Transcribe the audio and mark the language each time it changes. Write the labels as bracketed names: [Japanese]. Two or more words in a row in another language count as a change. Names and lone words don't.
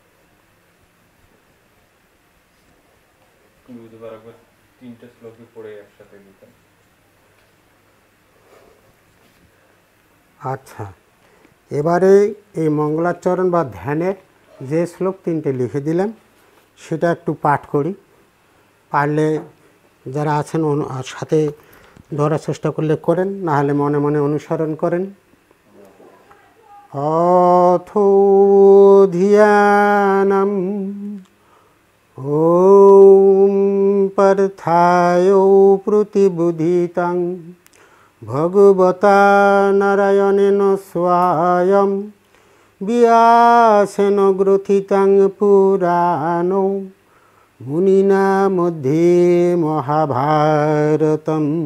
[Bangla] আচ্ছা, এবারে এই মঙ্গলাচরণ বা ধ্যানের যে শ্লোক 3টে লিখে দিলাম সেটা একটু পাঠ করি। পারলে যারা আছেন সাথে ধরার চেষ্টা করলে করেন, না হলে মনে মনে অনুসরণ করেন। [Sanskrit] অথো ধিয়ানম ওম পার্থায় প্রতিবুধিতাং ভগবতা নারায়ণেন স্বয়ং ব্যাসেন গ্রথিতাং পুরাণো মুনিনা মধ্যে মহাভারতম